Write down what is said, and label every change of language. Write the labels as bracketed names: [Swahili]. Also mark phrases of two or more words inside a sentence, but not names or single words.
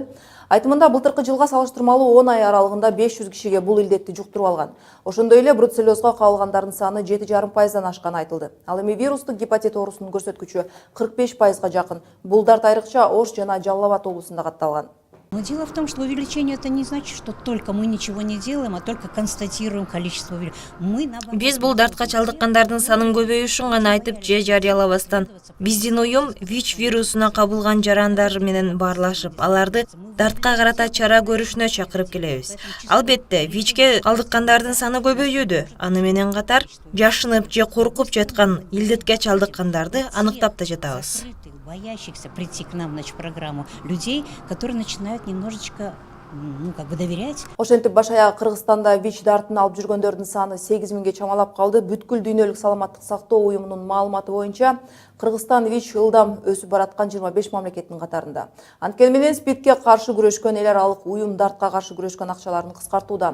[Kyrgyz] Айтымында былтыркы жылга салыштырмалуу 10 ай аралыгында 500 кишиге бул илдетти жуктуруп алган. Ошондой эле бруцеллезго кабылгандардын саны 7,5%дан ашканы айтылды. Ал эми вирустук гепатит оорусунун көрсөткүчү 45%га жакын. Бул дарт айрыкча Ош жана Жалал Абад облусунда катталган. [Russian] Но дело в том, что увеличение это не значит, что только мы ничего не делаем, а только констатируем количество увеличения. [Kyrgyz] Биз бул дартка чалдыккандардын санын көбөйүшүн гана айтып же жарыялабастан, биздин уюм ВИЧ вирусуна кабылган жарандар менен баарлашып, аларды дартка карата чара көрүшүнө чакырып келебиз. Албетте, ВИЧке калдыккандардын саны көбөйүүдө. Аны менен катар жашынып же коркуп жаткан илдетке чалдыккандарды аныктап да жатабыз. [Russian] Боящихся прийти к нам на программу людей, которые начинают немножечко доверять. [Kyrgyz] Ошентип баш аягы Кыргызстанда ВИЧ дартын алып жүргөндөрдүн саны 8 миңге чамалап калды. Бүткүл дүйнөлүк саламаттык сактоо уюмунун маалыматы боюнча Кыргызстан ВИЧ ылдам өсүп бараткан 25 мамлекеттин катарында. Анткени менен СПИДке каршы күрөшкөн эл аралык уюм дартка каршы күрөшкөн акчаларын кыскартууда.